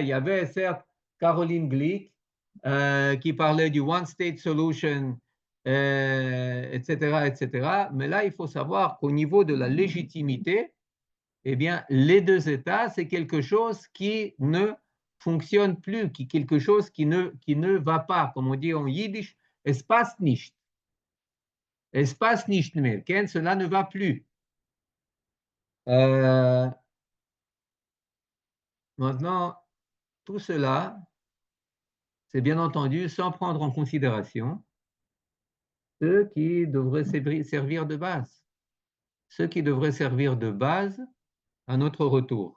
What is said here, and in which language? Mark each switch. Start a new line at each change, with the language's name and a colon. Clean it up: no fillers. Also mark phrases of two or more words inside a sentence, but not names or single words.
French: Il y avait certes Caroline Glick qui parlait du
English: One State Solution,
French: etc., etc. Mais là, il faut savoir qu'au niveau de la légitimité, eh bien, les deux États, c'est quelque chose qui ne fonctionne plus, quelque chose qui ne va pas, comme on dit en yiddish,
Yiddish: עס פּאַסט ניט. עס פּאַסט ניט מער.
French: Cela ne va plus. Maintenant, tout cela, c'est bien entendu sans prendre en considération ceux qui devraient servir de base, ceux qui devraient servir de base à notre retour.